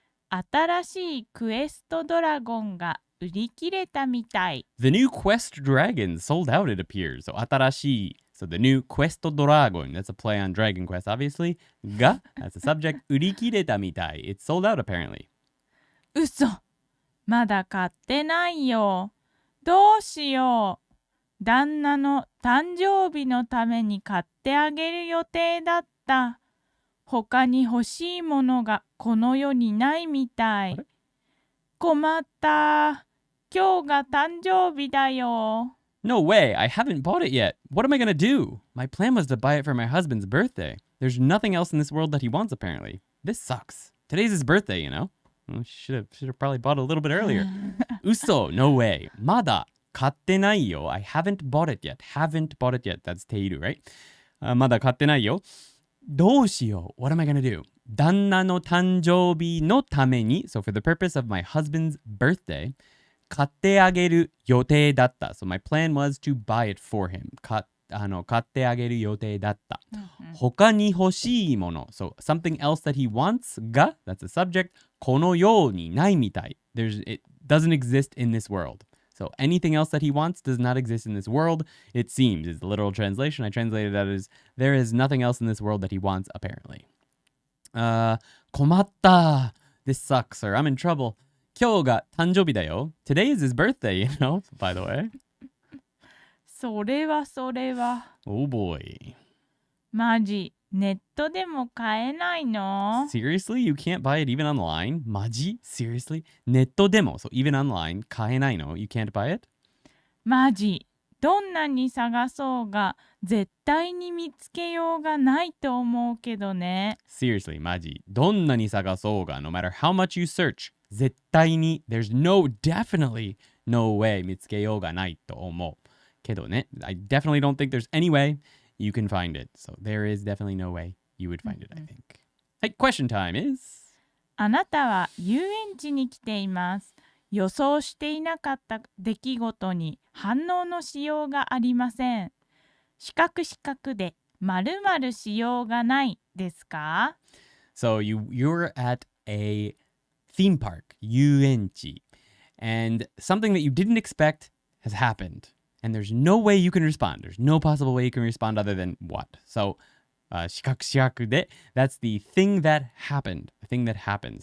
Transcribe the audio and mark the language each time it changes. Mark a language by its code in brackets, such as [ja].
[ja] 新しいクエストドラゴンが売り切れたみたい。 [en] The new Quest Dragon sold out, it appears. So 新しい So the new Quest Dragon, that's a play on Dragon Quest, obviously. が that's the subject. [ja] 売り切れたみたい. [en] It's sold out, apparently. [ja] 嘘、まだ買ってないよ。どうしよう。旦那の誕生日のために買ってあげる予定だった。他に欲しいものがこの世にないみたい。困った。今日が誕生日だよ。 [en] No way, I haven't bought it yet. What am I gonna do? My plan was to buy it for my husband's birthday. There's nothing else in this world that he wants, apparently. This sucks. Today's his birthday, you know? Well, should have probably bought it a little bit earlier. Uso, no way. [ja] まだ買ってないよ. [en] I haven't bought it yet. Haven't bought it yet. That's ている, right? [ja] まだ買ってないよ. どうしよう. [en] What am I gonna do? [ja] 旦那の誕生日のために [en] so for the purpose of my husband's birthday [ja] 買ってあげる予定だった。 [en] So my plan was to buy it for him. [ja] 買ってあげる予定だった。他に欲しいもの [en] so something else that he wants が that's a subject [ja] この世にないみたい。 [en] It doesn't exist in this world. So anything else that he wants does not exist in this world. It seems is the literal translation. I translated that as there is nothing else in this world that he wants apparently. [ja] 困った。 [en] This sucks, sir. I'm in trouble. [ja] 今日が誕生日だよ。 [en] Today is his birthday, you know, by the way. [ja] それは。 [en] Oh boy. [ja] マジ、ネットでも買えないの？ [en] Seriously? You can't buy it even online? マジ?Seriously? [ja] ネットでも [en] so even online [ja] 買えないの? [en] You can't buy it? [ja] マジ、どんなに探そうが絶対に見つけようがないと思うけどね。 [en] Seriously, マジ。 [ja] どんなに探そうが [en] no matter how much you search 絶対に there's definitely no way [ja] 見つけようがないと思う。 [en] けどね、I definitely don't think there's any way you can find it. So there is definitely no way you would find it, I think. はい、question time is [ja] あなたは遊園地に来ています。予想していなかった出来事に反応のしようがありません。四角で〇〇しようがないですか？ [en] So you're at a theme park, 遊園地 and something that you didn't expect has happened. And there's no way you can respond. There's no possible way you can respond other than what? So, 四角で that's the thing that happened. The thing that happened.